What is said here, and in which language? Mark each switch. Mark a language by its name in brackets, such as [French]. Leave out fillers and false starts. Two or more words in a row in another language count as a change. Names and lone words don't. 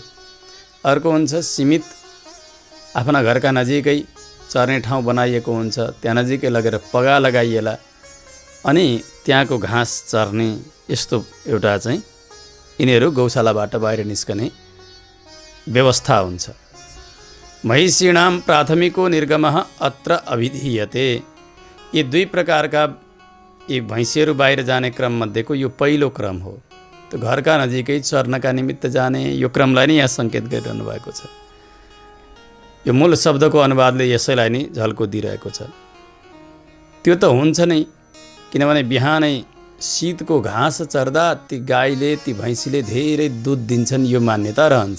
[Nepali] अर्को हुन्छ सीमित आफ्ना घरका नजिकै चर्ने ठाउँ बनाइएको हुन्छ, त्यहाँ नजिकै लगेर पगा लगाइएला अनि त्यहाँको घाँस चर्ने। यस्तो एउटा चाहिँ यिनीहरू गौशालाबाट बाहिर निस्कने व्यवस्था हुन्छ। [Sanskrit] महिषीणाम प्राथमिको निर्गमः अत्र अभिधीयते। [Nepali] यी दुई प्रकारका यी भैँसीहरू बाहिर जाने क्रम मध्येको यो पहिलो क्रम हो। त्यो घरका नजिकै चर्नका निमित्त जाने यो क्रमलाई नै यहाँ सङ्केत गरिरहनु भएको छ। यो मूल शब्दको अनुवादले यसैलाई नै झल्को दिइरहेको छ। त्यो त हुन्छ नै, किनभने बिहानै शीतको घाँस चर्दा ती गाईले, ती भैँसीले धेरै दुध दिन्छन्, यो मान्यता रहन्छ।